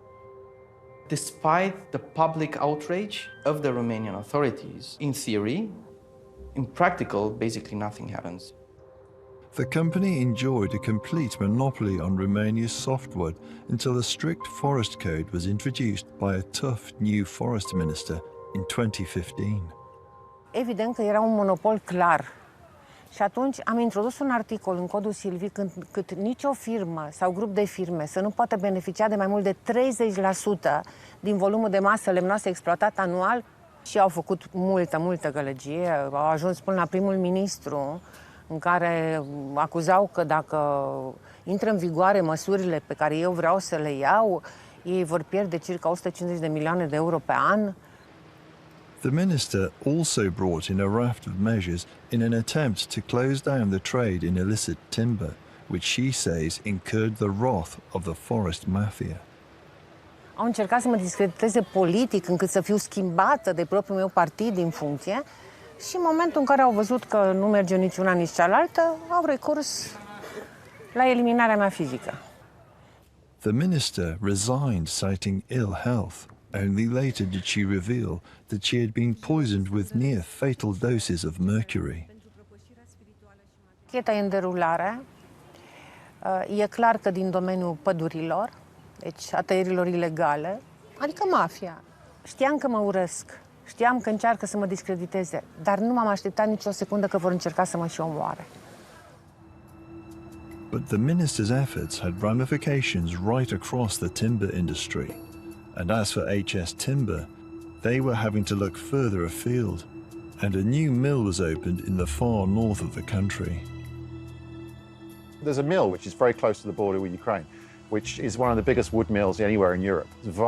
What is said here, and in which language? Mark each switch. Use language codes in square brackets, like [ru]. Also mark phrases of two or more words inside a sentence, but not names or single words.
[en] Despite the public outrage of the Romanian authorities, in theory, in practical, basically nothing happens. The company enjoyed a complete monopoly on Romania's softwood until a strict forest code was introduced by a tough new forest minister in 2015. [ro] Evident că era un monopol clar. Și atunci am introdus un articol în codul silvic cât nicio firmă sau grup de firme să nu poată beneficia de mai mult de 30% din volumul de masă lemnoasă exploatat anual, și au făcut multă gălăgie. Au ajuns până la primul ministru, în care acuzau că dacă intră în vigoare măsurile pe care eu vreau să le iau, ei vor pierde circa 150 de milioane de euro pe an. [en] The minister also brought in a raft of measures in an attempt to close down the trade in illicit timber, which she says incurred the wrath of the forest mafia. [ro] Au încercat să mă discrediteze politic, încât să fiu schimbată de propriul meu partid din funcție, și în momentul în care au văzut că nu merge nici una, nici cealaltă, au recurs la eliminarea mea fizică. [en] The minister resigned citing ill health. Only later did she reveal that she had been poisoned with near fatal doses of mercury. [ro] Cheta e în derulare. E clar că din domeniul pădurilor, deci a tăierilor ilegale, adică mafia. Știam că mă urăsc, știam că încearcă să mă discrediteze, dar nu m-am așteptat nicio secundă că vor încerca să mă și omoare. [en] But the minister's efforts had ramifications right across the timber industry. And as for HS Timber, they were having to look further afield, and a new mill was opened in the far north of the country. There's a mill which is very close to the border with Ukraine, which is one of the biggest wood mills anywhere in Europe.